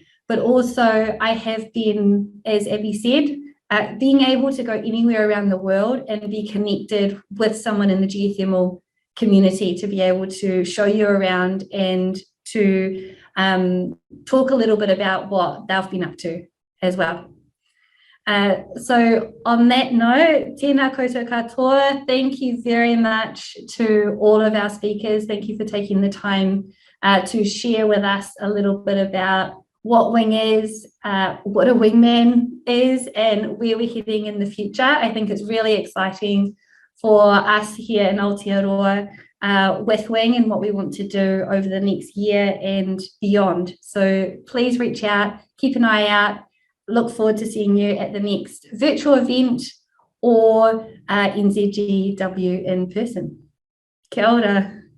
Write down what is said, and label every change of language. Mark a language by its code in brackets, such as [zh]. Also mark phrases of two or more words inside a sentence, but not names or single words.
[en] But also I have been, as Abby said, being able to go anywhere around the world and be connected with someone in the geothermal community, to be able to show you around and to talk a little bit about what they've been up to as well. So on that note, [mi] tēnā koutou katoa, [en] thank you very much to all of our speakers. Thank you for taking the time to share with us a little bit about what Wing is, what a wingman is, and where we're heading in the future. I think it's really exciting for us here in Aotearoa with Wing and what we want to do over the next year and beyond. So please reach out, keep an eye out. Look forward to seeing you at the next virtual event or NZGW in person. [mi] Kia ora.